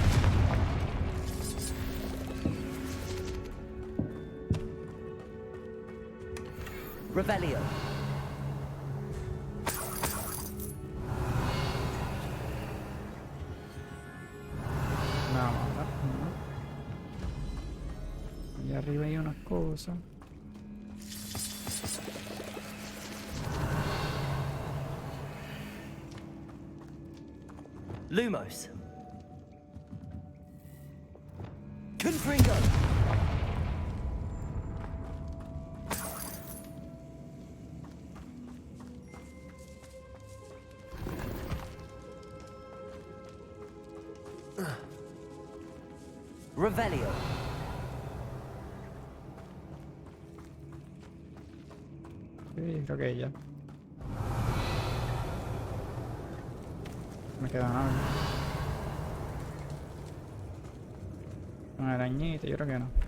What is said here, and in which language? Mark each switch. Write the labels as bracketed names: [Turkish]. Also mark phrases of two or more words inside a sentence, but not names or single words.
[Spanish] Revelio. No. Y arriba hay unas cosas. Lumos. Confringo. Revelio. Sí, creo que ya. Me queda nada. Una arañita, yo creo que no.